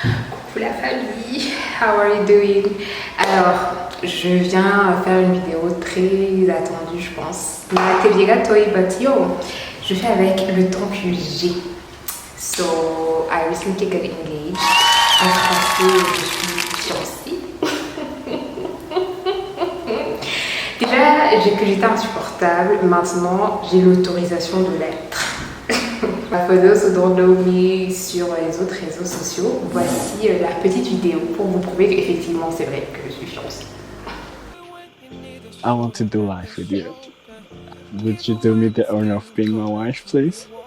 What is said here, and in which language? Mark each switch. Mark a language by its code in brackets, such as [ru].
[fr] Pour la famille, [en] how are you doing? [fr] Alors, je viens faire une vidéo très attendue, je pense. Ma TV toi but yo, je fais avec le temps que j'ai. [en] So, I recently got engaged. [fr] En français, je suis fiancée. Déjà, que j'étais insupportable. Maintenant, j'ai l'autorisation de l'être. [en] For those who don't know me [fr] sur les autres réseaux sociaux, voici la petite vidéo pour vous prouver qu'effectivement c'est vrai que je suis fiancée. [en] I want to do life with you. Would you do me the honor of being my wife, please?